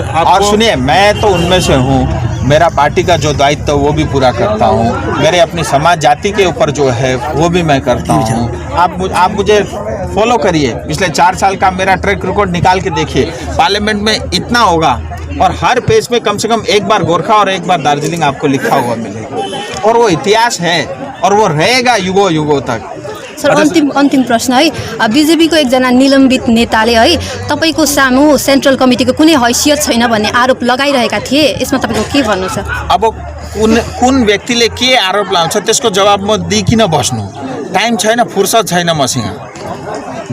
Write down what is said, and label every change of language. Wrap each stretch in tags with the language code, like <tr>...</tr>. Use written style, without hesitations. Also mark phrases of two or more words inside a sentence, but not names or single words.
<hi>और सुनिए, मैं तो उनमें से हूँ, मेरा पार्टी का जो दायित्व वो भी पूरा करता हूँ, मेरे अपनी समाज जाति के ऊपर जो है वो भी मैं करता हूँ। आप मुझे फॉलो करिए, पिछले 4 साल का मेरा</hi> <en>track record</en> <hi>निकाल के देखिए। पार्लियामेंट में इतना होगा और हर पेज में कम से कम 1 बार गोरखा और 1 बार दार्जिलिङ आपको लिखा हुआ मिलेगा। और वो इतिहास है और वो रहेगा युगों युगों तक। सर,</hi> <ne>अन्तिम प्रश्न है, बिजेपीको एकजना निलम्बित नेताले है तपाईँको सामु</ne> <en>central committee को</en> <ne>कुनै हैसियत छैन भन्ने आरोप लगाइरहेका थिए, यसमा तपाईँको के भन्नु छ? अब कुन व्यक्तिले के आरोप लाउँछ त्यसको जवाब म दिइकिन बस्नु, टाइम छैन, फुर्सद छैन मसँग।</ne>